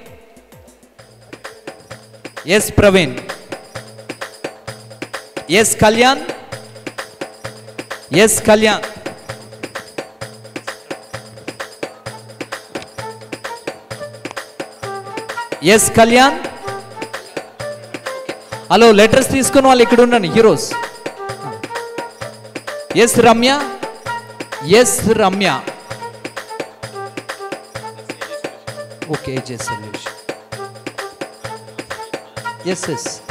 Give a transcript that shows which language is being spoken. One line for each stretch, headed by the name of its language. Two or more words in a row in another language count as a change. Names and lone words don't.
Telugu: एस प्रवीण, एस कल्याण, एस कल्याण, एस कल्याण. హలో లెటర్స్ తీసుకుని వాళ్ళు ఇక్కడ ఉండండి హీరోస్. ఎస్ రమ్య, ఎస్ రమ్య. ఓకే ఏజే సొల్యూషన్. ఎస్ ఎస్